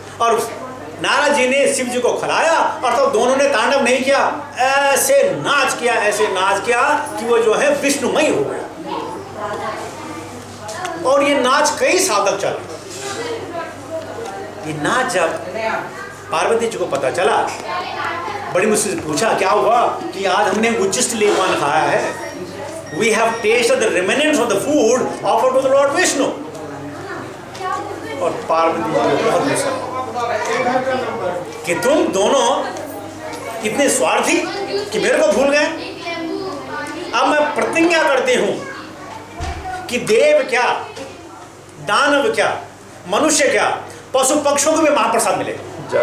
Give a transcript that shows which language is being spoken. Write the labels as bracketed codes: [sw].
[hi] और नारद जी ने शिव जी को खिलाया और तो दोनों ने तांडव नहीं किया, ऐसे नाच किया, ऐसे नाच किया कि वो जो है विष्णुमय हो गया। और ये नाच कई साल तक चला। ये नाच जब पार्वती जी को पता चला, बड़ी मुश्किल से पूछा क्या हुआ? कि आज हमने उच्चिष्ट लेपन खाया है। [en] We have tasted the remnants of the food offered to the Lord Vishnu. [hi] और पार्वती जी को बहुत गुस्सा कि तुम दोनों इतने स्वार्थी कि मेरे को भूल गए। अब मैं प्रतिज्ञा करती हूं कि देव क्या, दानव क्या, मनुष्य क्या, पशु पक्षों को भी महाप्रसाद मिलेगा।